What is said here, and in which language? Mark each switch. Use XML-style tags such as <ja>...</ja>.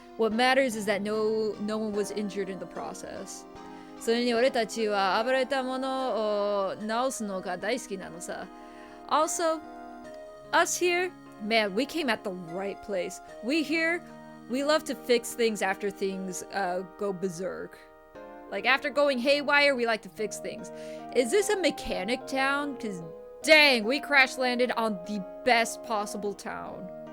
<en>What matters is that no one was injured in the process.</en> <ja>それに俺たちは暴れたものを直すのが大好きなのさ。</ja> <en>Also, us here, man, we came at the right place. We love to fix things after things go berserk. Like after going haywire, we like to fix things. Is this a mechanic town? Cause dang, we crash landed on the best possible town.</en>